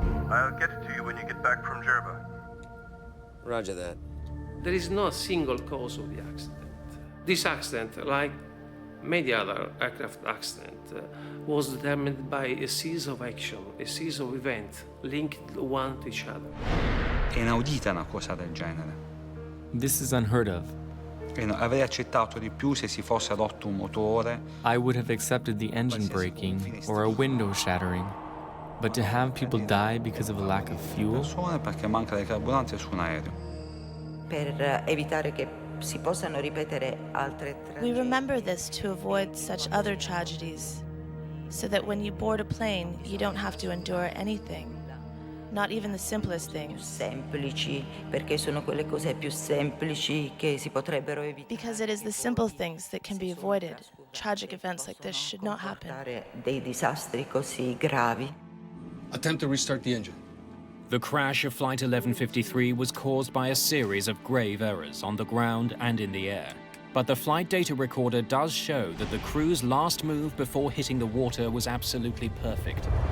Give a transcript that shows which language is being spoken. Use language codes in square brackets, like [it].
[en] I'll get it to you when you get back from Djerba. Roger that. There is no single cause of the accident. This accident, like many other aircraft accidents, was determined by a series of actions, a series of events linked one to each other. [it] È inaudita una cosa del genere. [en] This is unheard of. [it] Avrei accettato di più se si fosse rotto un motore. [en] I would have accepted the engine breaking or a window shattering. But to have people die because of a lack of fuel? [it] Persone perché manca di carburante su un aereo. Per evitare che si possano ripetere altre tragedie. [en] We remember this to avoid such other tragedies, so that when you board a plane, you don't have to endure anything. Not even the simplest things. [it] Semplici, perché sono quelle cose più semplici che si potrebbero evitare. [en] Because it is the simple things that can be avoided. Tragic events like this should not happen. [it] Dei disastri così gravi. [en] Attempt to restart the engine. The crash of Flight 1153 was caused by a series of grave errors on the ground and in the air. But the flight data recorder does show that the crew's last move before hitting the water was absolutely perfect.